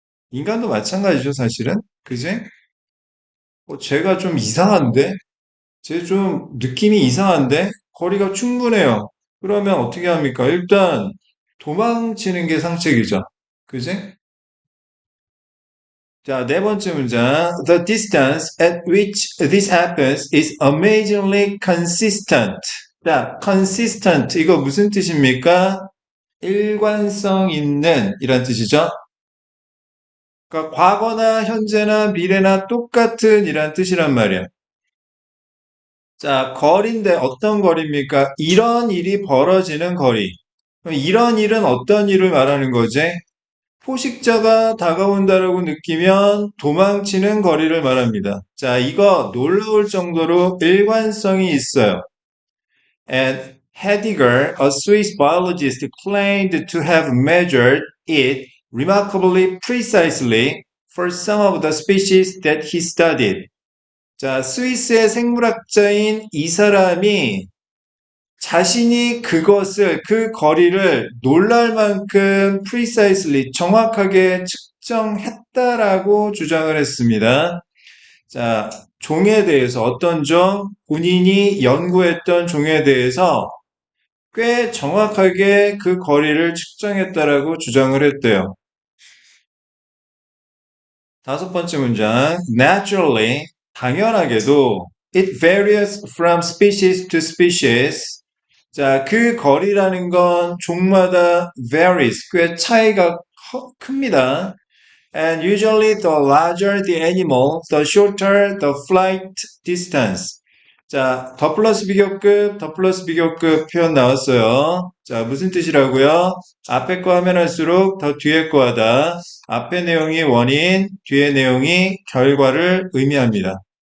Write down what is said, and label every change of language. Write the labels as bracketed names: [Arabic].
[Korean] 인간도 마찬가지죠, 사실은. 그지? 쟤가 좀 이상한데? 쟤 좀 느낌이 이상한데? 거리가 충분해요. 그러면 어떻게 합니까? 일단 도망치는 게 상책이죠. 그지? 자, 네 번째 문장. [English] The distance at which this happens is amazingly consistent. [Korean] 자, consistent. 이거 무슨 뜻입니까? 일관성 있는 이란 뜻이죠. 그러니까 과거나 현재나 미래나 똑같은 이란 뜻이란 말이야. 자, 거리인데 어떤 거리입니까? 이런 일이 벌어지는 거리. 그럼 이런 일은 어떤 일을 말하는 거지? 포식자가 다가온다라고 느끼면 도망치는 거리를 말합니다. 자, 이거 놀라울 정도로 일관성이 있어요. [English] And Heidegger, a Swiss biologist, claimed to have measured it remarkably precisely for some of the species that he studied. [Korean] 자, 스위스의 생물학자인 이 사람이 자신이 그 거리를 놀랄 만큼 precisely, 정확하게 측정했다라고 주장을 했습니다. 자, 종에 대해서 어떤 종, 본인이 연구했던 종에 대해서 꽤 정확하게 그 거리를 측정했다라고 주장을 했대요. 다섯 번째 문장, [English] naturally, [Korean] 당연하게도 [English] it varies from species to species. [Korean] 자, 그 거리라는 건 종마다 varies, 꽤 차이가 큽니다. [English] And usually the larger the animal, the shorter the flight distance. [Korean] 자, 더 플러스 비교급 표현 나왔어요. 자, 무슨 뜻이라고요? 앞에 거 하면 할수록 더 뒤에 거 하다. 앞에 내용이 원인, 뒤에 내용이 결과를 의미합니다.